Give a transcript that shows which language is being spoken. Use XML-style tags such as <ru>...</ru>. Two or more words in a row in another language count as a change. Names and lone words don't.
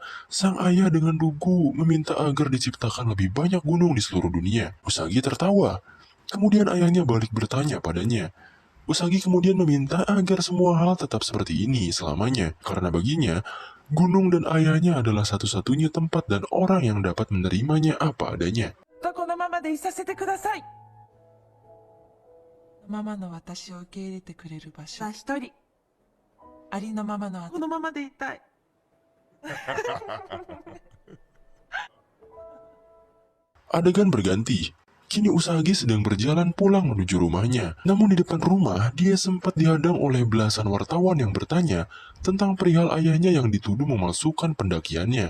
<id>Sang ayah dengan lugu meminta agar diciptakan lebih banyak gunung di seluruh dunia. Usagi tertawa. Kemudian ayahnya balik bertanya padanya. Usagi kemudian meminta agar semua hal tetap seperti ini selamanya, karena baginya, gunung dan ayahnya adalah satu-satunya tempat dan orang yang dapat menerimanya apa adanya.</id> <ja>このままでいさせてください。ママの私を受け入れてくれる場所。一人。ありのままのこのままでいたい。</ja> <id>Adegan berganti. Kini Usagi sedang berjalan pulang menuju rumahnya. Namun di depan rumah, dia sempat dihadang oleh belasan wartawan yang bertanya tentang perihal ayahnya yang dituduh memalsukan pendakiannya.</id>